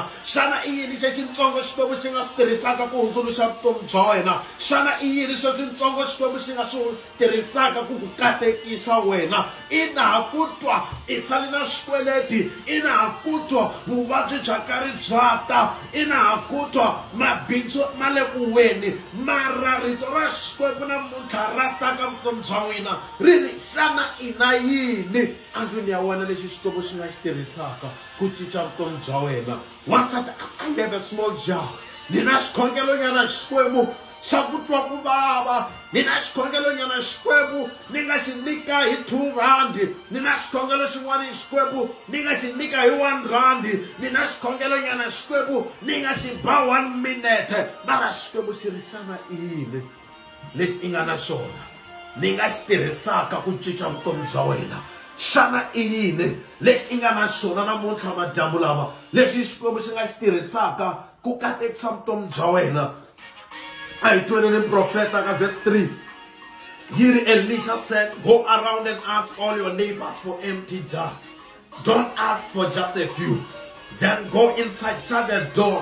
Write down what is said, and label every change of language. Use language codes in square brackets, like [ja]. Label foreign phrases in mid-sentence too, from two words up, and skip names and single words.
[ts] xana i yini xexintsongo xikwembu xi nga swi tirhisaka ku hundzuluxa vutomi bya wena xana i yini xexintsongo xikwembu xi nga swi tirhisaka ku ku katekisa wena ina ha ku twa i sali na swikweleti ina ha ku twa vuvabyi bya karhi bya ta ina ha ku twa mabindzu ma le ku weni mara rito ra xikwembu namuntlha ra taka vutomi bya n'wina ri ri xana i na yini andlwini ya wena lexi xikwembu xi nga xi tirhisaka ku cinca vutomi bya wena wansati [en] I have a small jar [ts] ni na xikhongelonyana xikwembu xa ku twa ku vava ni na xikhongelonyana xikwembu ni nga xi nyika hi 2 randi ni na xikhongelo xin'wana hi xikwembu ni nga xi nyika hi 1 randi ni na xikhongelonyana xikwembu ni nga xi ba 1 minute mara xikwembu xi ri xana i yini lexi i nga na xona ni nga xi tirhisaka ku cinca vutomi bya wena xana i yini lexi i nga na xona namuntlha madyambu lama lexi xikwembu xi nga xi tirhisaka ku katekisa vutomi bya wena [en] I told the prophet verse 3. Here Elisha said, go around and ask all your neighbors for empty jars. Don't ask for just a few. Then go inside, shut the door.